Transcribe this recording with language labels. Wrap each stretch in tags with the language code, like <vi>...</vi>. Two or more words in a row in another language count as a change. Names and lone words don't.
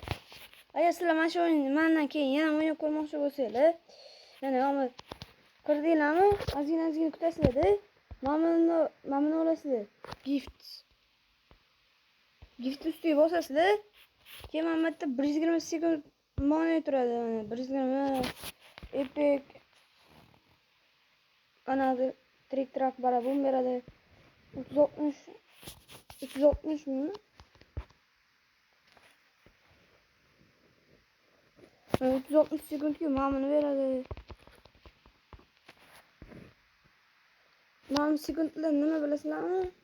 <uz>Agar sizlar mana shu o'yinni mendan keyin yana o'ynab ko'rmoqchi bo'lsanglar, mana kirdinglarmi? Ozgina kutasizlar-da. Mana olasizlar. Gift ustiga bosasizlar. Keyin mana bu yerda 120 sekund monitor turadi. Mana 120</uz> <en>epic another trick track</en> <uz>barabun beradi. 360 mi? 360 sekundga mana beradi. Mana sekundlar nima bilasizlarmi?</uz>